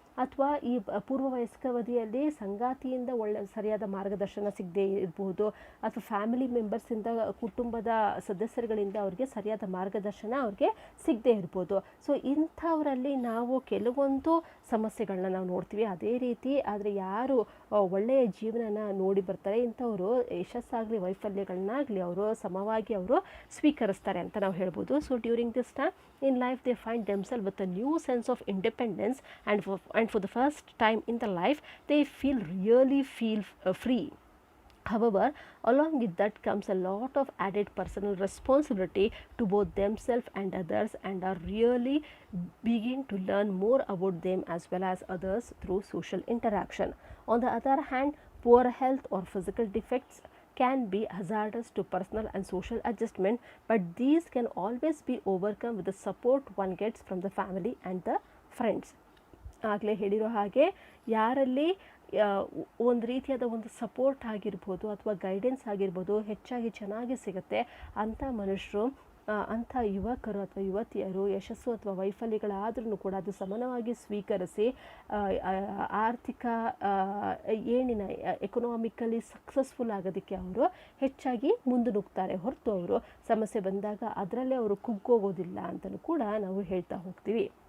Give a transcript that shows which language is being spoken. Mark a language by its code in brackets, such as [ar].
[kn] ಅಥವಾ ಈ ಪೂರ್ವ ವಯಸ್ಕಾವಧಿಯಲ್ಲಿ ಸಂಗಾತಿಯಿಂದ ಸರಿಯಾದ ಮಾರ್ಗದರ್ಶನ ಸಿಗದೇ ಇರ್ಬೋದು, ಅಥವಾ ಫ್ಯಾಮಿಲಿ ಮೆಂಬರ್ಸಿಂದ, ಕುಟುಂಬದ ಸದಸ್ಯರುಗಳಿಂದ ಅವ್ರಿಗೆ ಸರಿಯಾದ ಮಾರ್ಗದರ್ಶನ ಅವ್ರಿಗೆ ಸಿಗದೇ ಇರ್ಬೋದು. ಸೊ ಇಂಥವರಲ್ಲಿ ನಾವು ಕೆಲವೊಂದು ಸಮಸ್ಯೆಗಳನ್ನ ನಾವು ನೋಡ್ತೀವಿ. ಅದೇ ರೀತಿ ಆದರೆ ಯಾರು ಒಳ್ಳೆಯ ಜೀವನನ ನೋಡಿ ಬರ್ತಾರೆ ಇಂಥವರು ಯಶಸ್ಸಾಗಲಿ ವೈಫಲ್ಯಗಳನ್ನಾಗಲಿ ಅವರು ಸಮವಾಗಿ ಅವರು ಸ್ವೀಕರಿಸ್ತಾರೆ ಅಂತ ನಾವು ಹೇಳ್ಬೋದು. [en] So during this time in life they find themselves with a new sense of independence, and for the first time in their life they really feel free. However, along with that comes a lot of added personal responsibility to both themselves and others, and are really begin to learn more about them as well as others through social interaction. On the other hand, poor health or physical defects can be hazardous to personal and social adjustment, but these can always be overcome with the support one gets from the family and the friends. [kn] ಆಗಲೇ ಹೇಳಿರೋ ಹಾಗೆ ಯಾರಲ್ಲಿ ಒಂದು ರೀತಿಯಾದ ಒಂದು support ಆಗಿರ್ಬೋದು ಅಥವಾ guidance ಆಗಿರ್ಬೋದು ಹೆಚ್ಚಾಗಿ ಚೆನ್ನಾಗಿ ಸಿಗುತ್ತೆ ಅಂಥ ಮನುಷ್ಯರು ಅಂಥ ಯುವಕರು ಅಥವಾ ಯುವತಿಯರು ಯಶಸ್ಸು ಅಥವಾ ವೈಫಲ್ಯಗಳಾದ್ರೂ ಕೂಡ ಅದು ಸಮಾನವಾಗಿ ಸ್ವೀಕರಿಸಿ ಆರ್ಥಿಕ ಏಣಿನ ಎಕನಾಮಿಕಲಿ ಸಕ್ಸಸ್ಫುಲ್ ಆಗೋದಕ್ಕೆ ಅವರು ಹೆಚ್ಚಾಗಿ ಮುಂದೆ ಹೊರತು ಅವರು ಸಮಸ್ಯೆ ಬಂದಾಗ ಅದರಲ್ಲೇ ಅವರು ಕುಗ್ಗೋಗೋದಿಲ್ಲ ಅಂತಲೂ ಕೂಡ ನಾವು ಹೇಳ್ತಾ ಹೋಗ್ತೀವಿ.